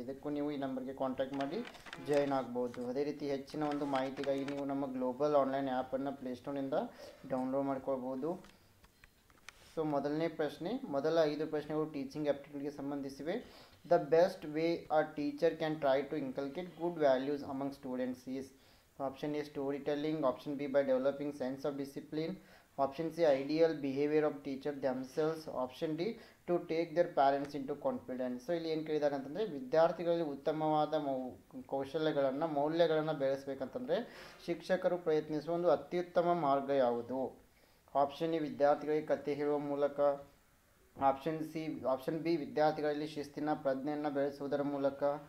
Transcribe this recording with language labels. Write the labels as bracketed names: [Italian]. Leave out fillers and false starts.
[Kannada] ಇದಕ್ಕೂ ನೀವು ಈ ನಂಬರ್ಗೆ ಕಾಂಟ್ಯಾಕ್ಟ್ ಮಾಡಿ ಜಾಯ್ನ್ ಆಗ್ಬೋದು. ಅದೇ ರೀತಿ ಹೆಚ್ಚಿನ ಒಂದು ಮಾಹಿತಿಗಾಗಿ ನೀವು ನಮ್ಮ ಗ್ಲೋಬಲ್ ಆನ್ಲೈನ್ ಆ್ಯಪನ್ನು ಪ್ಲೇಸ್ಟೋರ್ನಿಂದ ಡೌನ್ಲೋಡ್ ಮಾಡ್ಕೊಳ್ಬೋದು. ಸೊ ಮೊದಲನೇ ಪ್ರಶ್ನೆ, ಮೊದಲ 5 ಪ್ರಶ್ನೆಗಳು ಟೀಚಿಂಗ್ ಆಪ್ಟಿಟ್ಯೂಡ್ಗೆ ಸಂಬಂಧಿಸಿವೆ. [English] The best way a teacher can try to inculcate good values among students is Option A, storytelling. Option B, by developing sense of discipline. Option C, ideal behavior of teacher themselves. Option D, to take their parents into confidence. [Kannada] So ಇಲ್ಲಿ ಏನು ಕೇಳಿದ್ದಾರೆ ಅಂತಂದರೆ, ವಿದ್ಯಾರ್ಥಿಗಳಲ್ಲಿ ಉತ್ತಮವಾದ ಕೌಶಲ್ಯಗಳನ್ನು ಮೌಲ್ಯಗಳನ್ನು ಬೆಳೆಸಬೇಕಂತಂದರೆ ಶಿಕ್ಷಕರು ಪ್ರಯತ್ನಿಸುವ ಒಂದು ಅತ್ಯುತ್ತಮ ಮಾರ್ಗ ಯಾವುದು? ಆಪ್ಷನ್ ಎ, ವಿದ್ಯಾರ್ಥಿಗಳಿಗೆ ಕಥೆ ಹೇಳುವ ಮೂಲಕ. ಆಪ್ಷನ್ ಬಿ, ವಿದ್ಯಾರ್ಥಿಗಳಲ್ಲಿ ಶಿಸ್ತಿನ ಪ್ರಜ್ಞೆಯನ್ನು ಬೆಳೆಸುವುದರ ಮೂಲಕ.